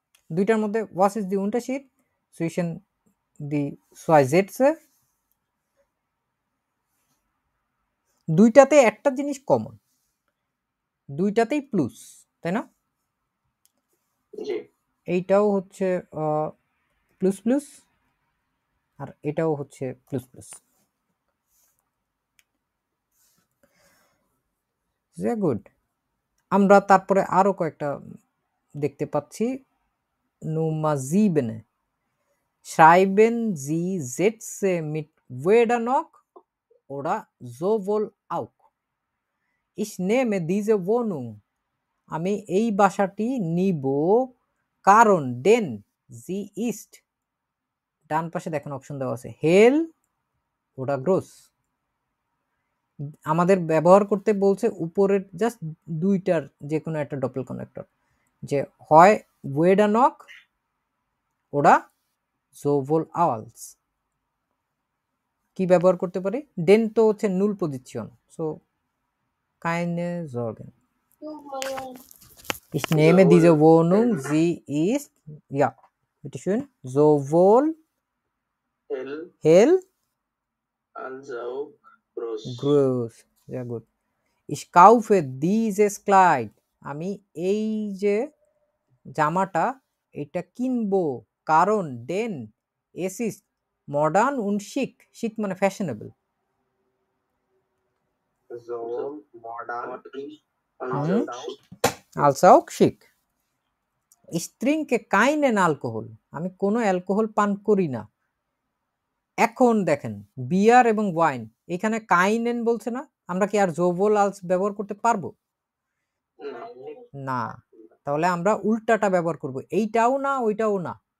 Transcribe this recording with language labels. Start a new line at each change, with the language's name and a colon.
Bangla: দুইটার মধ্যে
German: was ist die Unterschied zwischen die zwei Sätze?
Bangla: দুইটাতে একটা জিনিস কমন, দুইটাতেই প্লুস, তাই না? জি, এইটাও হচ্ছে প্লুস প্লুস, আর এটাও হচ্ছে প্লুস প্লুস।
English: very good।
Bangla: আমরা তারপরে আরো কয়েকটা দেখতে পাচ্ছি।
German: Nummer 7 schreiben Sie Sätze mit weder noch oder sowohl auch। Ich nehme diese Wohnung,
Bangla: আমি এই বাসাটি নিব কারণ
German: denn sie ist,
Bangla: ডান পাশে দেখেন অপশন দেওয়া আছে হেল ওটা গ্রোস। আমাদের ব্যবহার করতে বলছে উপরের জাস্ট দুইটার যে কোনো একটা ডপল কানেক্টর, যে হয় ওয়েডা নক ওরা সোভোল আওয়ালস। কি ব্যবহার করতে পারি? ডেন তো হচ্ছে নুল position, so কাইনে জর্গেন।
German: Ich nehme diese Wohnung, sie ist, ja, bitte schön, sowohl hell als auch groß. groß, sehr gut। Ich kaufe dieses Kleid,
Bangla: আমি এই যে জামাটা এটা কিনবো কারণ
German: denn es ist modern und schick, schick মানে fashionable। Sowohl modern Als Mhm. auch also auch schick। Ich trinke keinen Alkohol,
Bangla: আমি কোনো অ্যালকোহল পান করি না। এখন দেখেন বিয়ার এবং ওয়াইন, এখানে কাইনেন বলছে না, আমরা কি আর জোভল আলস ব্যবহার করতে পারবো? না। তাহলে আমরা উল্টাটা ব্যবহার করব, এইটাও না ওইটাও না।